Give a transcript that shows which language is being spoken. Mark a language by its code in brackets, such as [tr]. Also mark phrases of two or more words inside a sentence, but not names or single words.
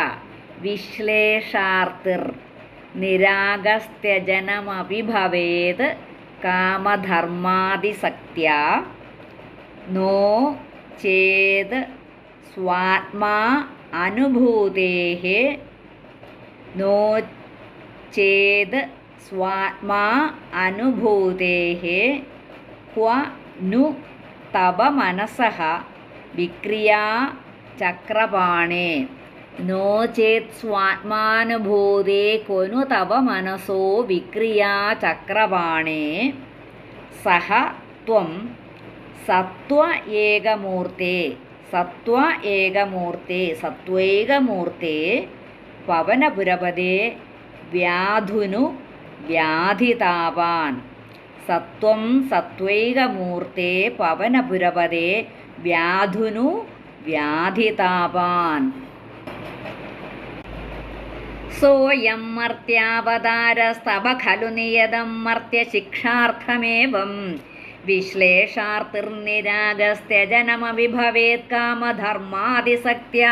[sa] വിശ്ലേഷാർത്തിർ നിരാഗസ്ത്യജനമപി ഭവേത് കാമധർമാദിസക്ത്യാ. നോ ചേത് സ്വാത്മാ അനുഭൂതേഃ നോ ചേത് സ്വാത്മാ അനുഭൂതേഃ ക്വ नु तव मनसः विक्रिया चक्रपाणे. नो चेत् स्वात्मानुभूते क्व नु तव मनसो विक्रिया चक्रपाणे. सः त्वं सत्त्व एकमूर्ते सत्त्वैकमूर्ते पवनपुरपदे व्याधुनु व्याधितापान्. സത്വം സത്വൈകമൂർത്തേ പവനപുരപദേ വ്യാധുനു വ്യാധിതാപാൻ. സോയം മർത്യാവതാരസ്തവ ഖലു നിയതം മർത്യശിക്ഷാർത്ഥമേവം വിശ്ലേഷാർത്തിർനിരാഗസ്ത്യജനമപി ഭവേത് കാമധർമാദിസക്ത്യാ.